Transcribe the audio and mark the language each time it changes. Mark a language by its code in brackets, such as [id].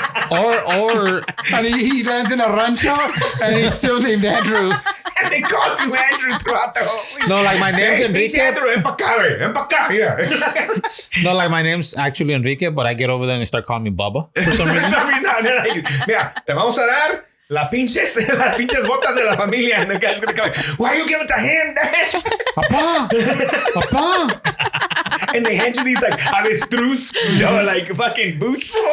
[en] or And he lands in a rancho and he's still named Andrew. And they call you Andrew throughout the whole. no, like my name's Hey, Enrique. [es] pinche Andrew, ven pa' acá, güey. Ven pa' acá, yeah. [en] No, like my name's actually Enrique, but I get over there and they start calling me Bubba for some reason. [es] No, mira, te vamos a dar las pinches botas de la familia. [en] And the guy's gonna go, why you give it to him, Dad? [es] Papa! Papa! [en] and they hand you these like avestruz, like fucking boots.